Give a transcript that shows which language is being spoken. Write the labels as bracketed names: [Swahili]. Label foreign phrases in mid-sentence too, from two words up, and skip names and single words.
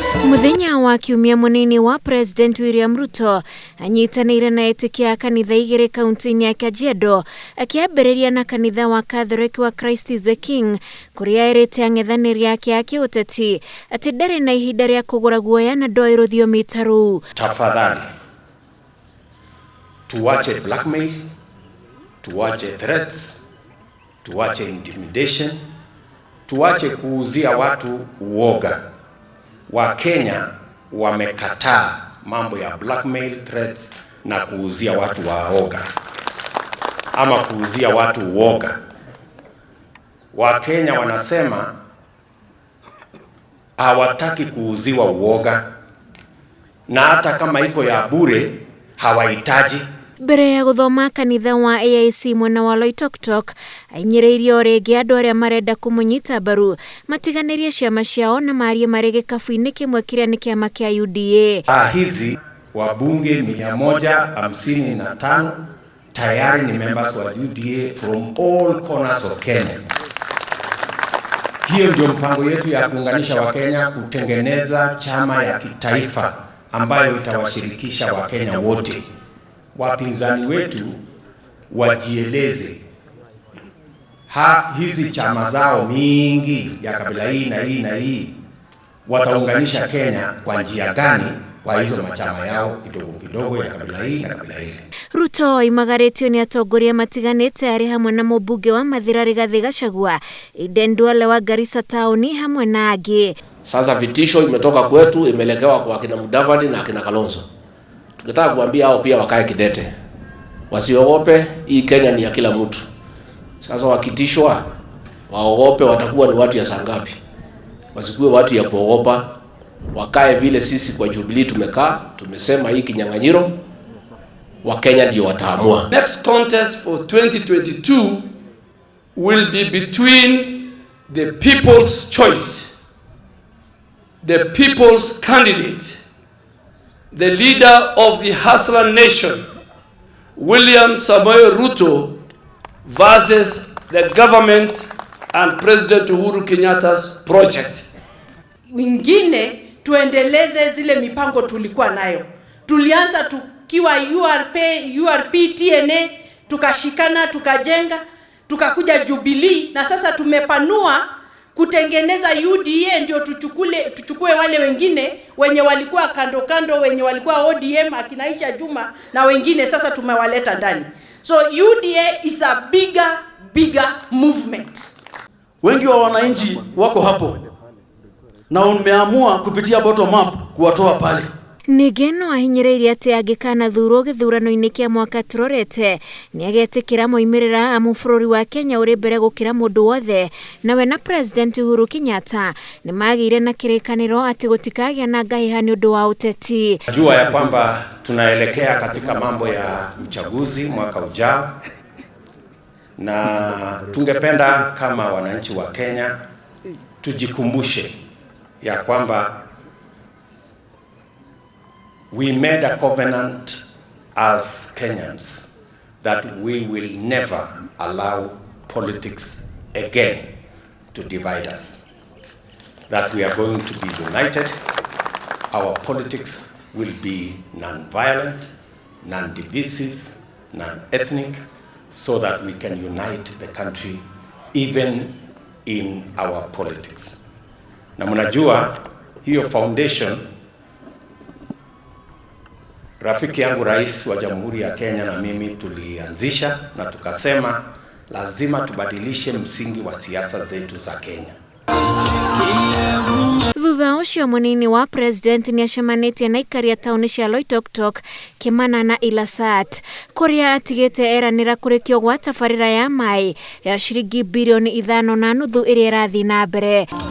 [Kikuyu] Muthenya wa kiumia munini wa President William Ruto anyitanĩire na etĩkia kanitha igĩrĩ kaunti-inĩ ya Kajiado akĩambĩrĩria na kanitha wa Catholic wa Christ is the King kũrĩa erĩte ang'ethanĩri yake ya kĩũteti atĩ ndarĩ na ihinda rĩa kũgũra guoya na ndoĩ rũthiomi ta rũu. [Swahili] Tafadhali tuache blackmail, tuache threats, tuache intimidation, tuache kuuzia watu uoga. Wakenya wamekataa mambo ya [English] blackmail, threats [Swahili] na kuuzia watu waoga ama kuuzia watu uoga. Wakenya wanasema hawataki kuuziwa uoga, na hata kama iko ya bure hawahitaji. Mbere ya guthoma kanitha wa AIC mwena wa Loitoktok ainyireirio rĩngĩ andũ arĩa marenda kũmũnyita mbaru matiganĩrie ciama ciao na marie marĩ gĩkabu-inĩ kĩmwe kĩrĩa nĩ kĩama kĩa UDA. Hizi wabunge 155 tayari ni members wa UDA [English] from all corners of Kenya. [Swahili] Hiyo ndio mpango yetu ya kuunganisha Wakenya, kutengeneza chama ya kitaifa ambayo itawashirikisha Wakenya wote. Wapinzani wetu wajieleze. Hizi chama zao mingi ya kabila hii na hii na hii wataunganisha Kenya kwa njia gani kwa hizo machama yao kidogo kidogo ya kabila hii na kabila hii. [Kikuyu] Ruto imagaretio ni atongoria matiganĩte arĩ hamwe na mũmbunge wa Mathira Rigathi Gachagua, Aden Duale wa Garissa Taũni hamwe na angĩ. [Swahili] Sasa vitisho imetoka kwetu imelekewa kwa kina Mudavadi na kina Kalonzo. Tungetaka kuambia hao pia wakae kidete. Wasiogope, hii Kenya ni ya kila mtu. Sasa wakitishwa, waogope watakuwa ni watu ya sangapi. Wasikuwe watu ya kuogopa, wakae vile sisi kwa Jubilee tumekaa, tumesema hii kinyang'anyiro wa Kenya ndio wataamua. [English] Next contest for 2022 will be between the people's choice, the people's candidate, the leader of the hustler nation, William Samoei Ruto, versus the government and President Uhuru Kenyatta's project. [Swahili] Wengine tuendeleze zile mipango tulikuwa nayo. Tulianza tukiwa URP, TNA, tukashikana, tukajenga, tukakuja Jubilee, na sasa tumepanua kutengeneza UDA ndio tuchukue wale wengine wenye walikuwa kando kando, wenye walikuwa ODM akinaisha Juma na wengine sasa tumewaleta ndani. [English] So UDA is a bigger movement. [Swahili] Wengi wa wananchi wako hapo na umeamua kupitia [English] bottom up [Swahili] kuwatoa pale. [Kikuyu] Nigeno ahinyĩrĩirie atĩ angĩkanathurwo gĩthurano-inĩ kĩa mwaka tũrorete nĩagetĩkĩra moimĩrĩra amu bũrũri wa Kenya ũrĩ mbere gũkĩra mũndũ wothe, nawe na President Uhuru Kenyatta nĩmagĩire na kĩrĩkanĩro atĩ gũtikagĩa na ngahĩha nĩ ũndũ wa ũteti. [Swahili] Najua ya kwamba tunaelekea katika mambo ya uchaguzi mwaka ujao, na tungependa kama wananchi wa Kenya tujikumbushe ya kwamba [English] we made a covenant as Kenyans that we will never allow politics again to divide us. That we are going to be united. Our politics will be non-violent, non-divisive, non-ethnic, so that we can unite the country even in our politics. [Swahili] Na mnajua hiyo foundation rafiki yangu rais wa Jamhuri ya Kenya na mimi tulianzisha, na tukasema lazima tubadilishe msingi wa siasa zetu za Kenya. [Kikuyu] Thutha ũcio mũnini wa president nĩacemanĩtie na aikari a taũni cia Loitoktok, Kimana na Ilasat kũrĩa atigĩte eranĩra kũrĩkio gwa tabarĩra ya maĩ ya ciringi bilioni 5.5 ĩrĩa ĩrathiĩ na mbere.